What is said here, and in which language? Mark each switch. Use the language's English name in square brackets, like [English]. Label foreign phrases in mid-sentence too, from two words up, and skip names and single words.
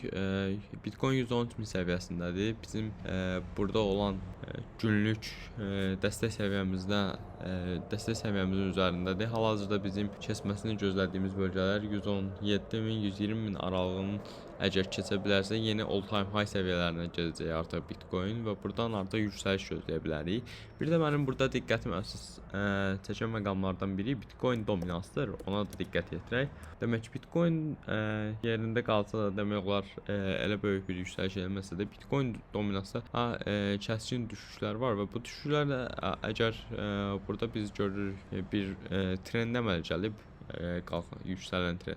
[Azerbaijani] Bitcoin 113.000 səviyyəsindədir. Bizim burada olan günlük dəstək səviyyəmizin üzərindədir. Hal-hazırda bizim keçməsini gözlədiyimiz bölgələr 117.000, 120.000 aralığının əgər keçə bilərsə, yeni [English] all-time high [Azerbaijani] səviyyələrinə gələcək artıq Bitcoin və buradan artıq yüksəliş gözləyə bilərik. Bir də mənim burada diqqətim əsas çəkən məqamlardan biri Bitcoin dominansıdır. Ona da diqqət yetirək. Demək ki, Bitcoin yerində qalsa da demək olar elə böyük bir yüksəliş eləməsə də Bitcoin dominansı kəskin düşüşlər var və bu düşüşlər də əgər burada biz görürük bir trend əmələ gəlib yüksələn trend.